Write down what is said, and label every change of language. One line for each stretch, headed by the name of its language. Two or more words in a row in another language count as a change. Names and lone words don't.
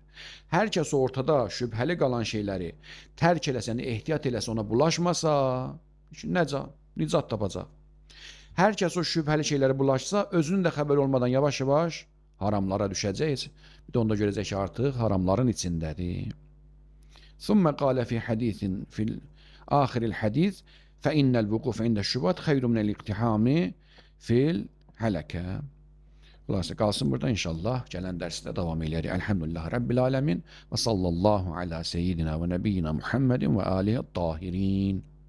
Azerbaijani: Hər kəs ortada şübhəli qalan şeyləri tərk eləsə, yəni ehtiyat eləsə, ona bulaşmasa, nicat tapacaq. Hər kəs o şübhəli şeylərə bulaşsa, özünün də xəbəri olmadan yavaş-yavaş haramlara düşəcək. Bir də onda görəcək ki, artıq haramların içindədir.
Arabic: ثم قال في حديث في آخر الحديث فإن الوقوف عند الشبهات خير من الاقتحام في الهلكة.
Azerbaijani: Xülasə qalsın burada inşallah. Gələn dərsdə davam edərik.
Arabic: الحمد لله رب العالمين وصلى الله على سيدنا ونبينا محمد وآله الطاهرين.